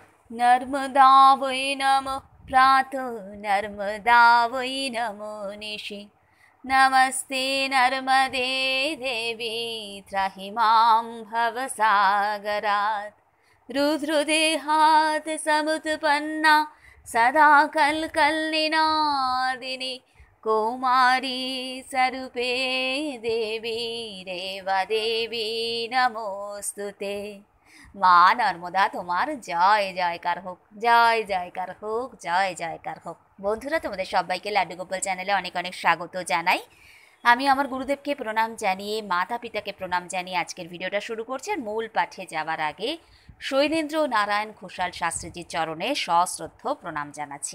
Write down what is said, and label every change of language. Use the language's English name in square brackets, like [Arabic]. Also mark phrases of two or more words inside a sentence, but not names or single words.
[Sanskrit] नर्मदा वै नमः प्रातः नर्मदा वै नमो निशि नमस्ते नर्मदे देवी त्राहि मां भवसागरात् रुद्रदेहात् समुत्पन्ना सदा कल्कल्निनादिनी कौमारी स्वरूपे देवी रेवदेवी नमोस्तुते। [Bangla] মা নর্মদা তোমার জয় জয়কার হোক, জয় জয়কার হোক, জয় জয়কার হোক। বন্ধুরা, তোমাদের সবাইকে লাড্ডু গোপাল চ্যানেলে অনেক অনেক স্বাগত জানাই। আমি আমার গুরুদেবকে প্রণাম জানিয়ে, মাতা পিতাকে প্রণাম জানিয়ে আজকের ভিডিওটা শুরু করছি। আর মূল পাঠে যাওয়ার আগে শৈলেন্দ্র নারায়ণ ঘোষাল শাস্ত্রীজির চরণে সশ্রদ্ধ প্রণাম জানাচ্ছি।